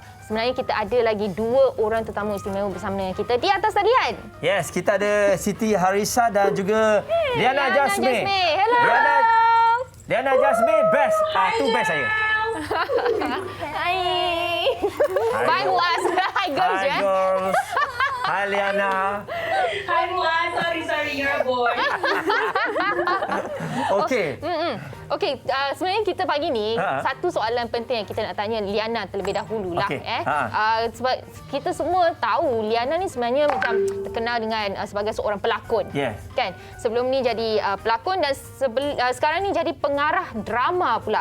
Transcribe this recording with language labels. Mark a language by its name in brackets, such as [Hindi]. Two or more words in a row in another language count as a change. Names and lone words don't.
[Malay] Sebenarnya kita ada lagi 2 orang tetamu istimewa bersama dengan kita di atas talian. Yes, kita ada Siti Harisa dan juga Liana Jasmine. Hello. Liana Jasmine best. Tu best saya. Hai. Bye Muaz. [English] Hi girls. Hi girls. Hi Liana. Hi Muaz. Sorry, you're a boy. [Malay] Okey. Okey, sebenarnya kita pagi ni satu soalan penting yang kita nak tanya Liana terlebih dahulu lah. Sebab kita semua tahu Liana ni sebenarnya macam terkenal dengan sebagai seorang pelakon. Yes. Kan? Sebelum ni jadi pelakon dan sekarang ni jadi pengarah drama pula.